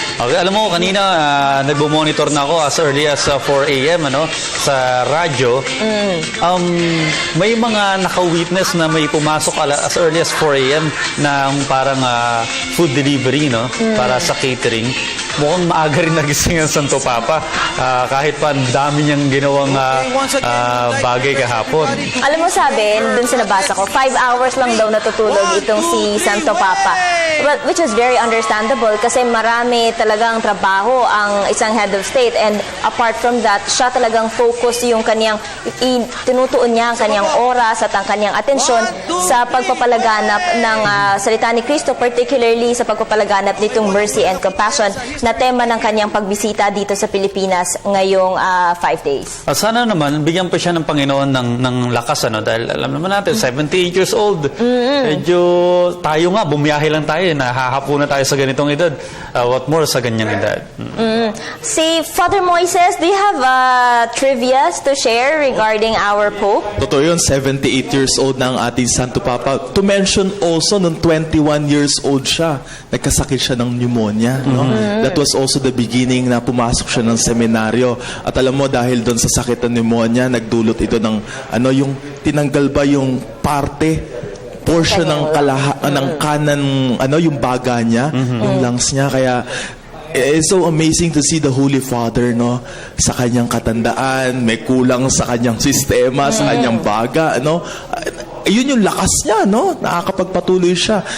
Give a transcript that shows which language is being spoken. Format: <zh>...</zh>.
<tl>Okay, alam mo, kanina nagbo-monitor na ako</tl> <en>as early as 4 a.m.</en> <tl>Sa radyo. May mga naka-witness na may pumasok</tl> <en>as early as 4 a.m.</en> <tl>na parang food delivery, para sa catering. Mukhang maaga rin nagising ang Santo Papa. Kahit pa ang dami niyang ginawang bagay kahapon. Alam mo, sabi, dun sa nabasa ko, 5 hours lang daw natutulog itong si Santo Papa.</tl> <en>Well, which is very understandable</en> <tl>kasi marami talagang trabaho ang isang</tl> <en>head of state, and apart from that,</en> <tl>siya talagang focus yung kanyang, tinutuon niya ang kanyang oras at ang kanyang atensyon sa pagpapalaganap ng salita ni Cristo, particularly sa pagpapalaganap nitong</tl> <en>mercy and compassion</en> <tl>na tema ng kanyang pagbisita dito sa Pilipinas ngayong 5 days. At sana naman, bigyan pa siya ng Panginoon ng lakas, dahil alam naman natin, 78 years old. Medyo tayo nga, bumiyahe lang tayo, nahahapo na tayo sa ganitong edad. What more sa ganyang edad?</tl> <en>Si Father Moises, do you have trivias to share regarding our Pope?</en> <tl>Totoo yun, 78 years old na ang ating Santo Papa.</tl> <en>To mention also,</en> <tl>nung 21 years old siya, nagkasakit siya ng pneumonia. No?</tl> <en>That was also the beginning</en> <tl>na pumasok siya ng seminaryo. At alam mo, dahil doon sa sakit ng pneumonia, nagdulot ito ng, yung tinanggal ba yung portion ng kanan, yung baga niya, yung lungs niya. Kaya,</tl> <en>it's so amazing to see the Holy Father,</en> <tl>sa kanyang katandaan, may kulang sa kanyang sistema, sa kanyang baga, yun yung lakas niya, nakakapagpatuloy siya.</tl>